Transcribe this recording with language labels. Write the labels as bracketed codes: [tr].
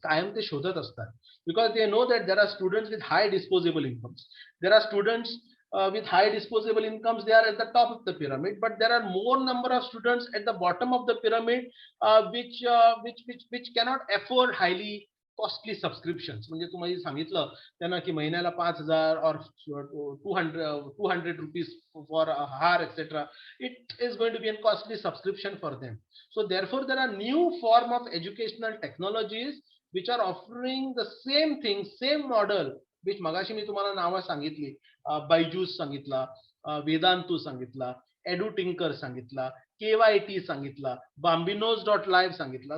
[mr] कायम ते शोधत असतात, [en] because they know that there are students with high disposable incomes. There are students with high disposable incomes, they are at the top of the pyramid, but there are more number of students at the bottom of the pyramid which cannot afford highly costly subscriptions. [mr] म्हणजे तुम्ही सांगितलं त्यांना की महिन्याला 5,000 [en] or 200 rupees for a hour, [mr] etc. [en] It is going to be a costly subscription for them. So therefore, there are new form of educational technologies which are offering the same thing, same model, which [mr] मगाशी मी तुम्हाला नावं सांगितली, [en] बायजूस सांगितला, वेदांतू सांगितला, EduTinker सांगितला, KYT सांगितला, Bambinos.live सांगितला.